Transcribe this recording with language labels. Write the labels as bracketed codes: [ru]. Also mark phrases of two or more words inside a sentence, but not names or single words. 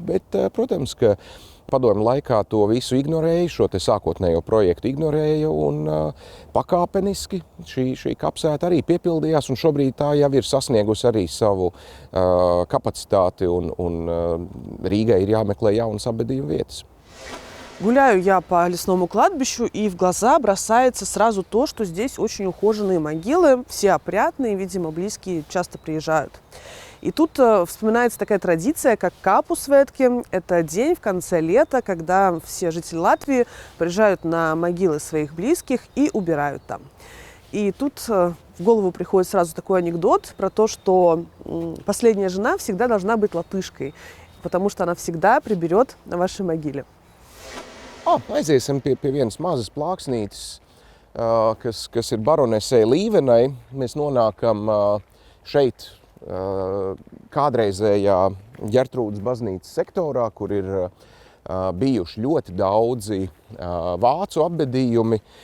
[lv] Bet, protams, ka padomju laikā to visu ignorēja, šo te sākotnējo projektu ignorēja un pakāpeniski šī kapsēta arī piepildījās un šobrīd tā jau ir sasniegusi arī savu kapacitāti un Rīgai ir jāmeklē jaunas apbedījuma vietas. [ru] Гуляю я по лесному кладбищу, и в глаза бросается сразу то, что здесь очень ухоженные могилы, все опрятные, видимо, близкие часто приезжают. И тут вспоминается такая традиция, как Капусvētki. Это день в конце лета, когда все жители Латвии приезжают на могилы своих близких и убирают там. И тут в голову приходит сразу такой анекдот про то, что последняя жена всегда должна быть латышкой, потому что она всегда приберет на вашей могиле. [lv] Aiziesim pie vienas mazas plāksnītes, kas ir baronesei Līvenai. Mēs nonākam šeit kādreizējā Ģertrūdes baznīcas sektorā, kur ir bijuši ļoti daudzi vācu apbedījumi.